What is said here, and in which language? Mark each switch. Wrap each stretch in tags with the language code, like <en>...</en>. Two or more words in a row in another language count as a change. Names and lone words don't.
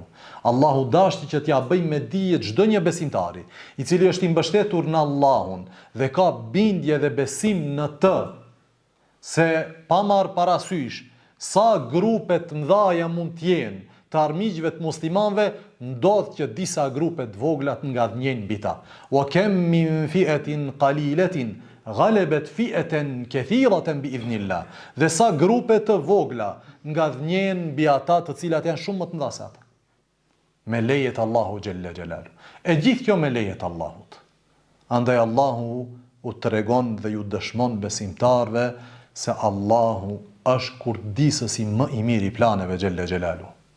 <sq>Allahu dashti që t'ja bëj me dije çdo një besimtari, i cili është i mbështetur në Allahun dhe ka bindje dhe besim në të, se pa marr parasysh sa grupe të mëdha mund të jenë të armiqve të muslimanëve, ndodh që disa grupe të vogla të ngadhnjejnë mbi ta.</sq> <ar>وكم من فئة قليلة غلبت فئة كثيرة بإذن الله.</ar> <sq>Dhe sa grupe të vogla ngadhnjejnë mbi ata të cilat janë shumë më të mëdha se ata. Me lejet Allahu</sq> <ar>جل جلاله.</ar> <sq>E gjithë kjo me lejet Allahut. Andaj Allahu u tregon dhe ju dëshmon besimtarve se Allahu është kurdisësi më i miri i planeve</sq> <ar>جل جلاله.</ar>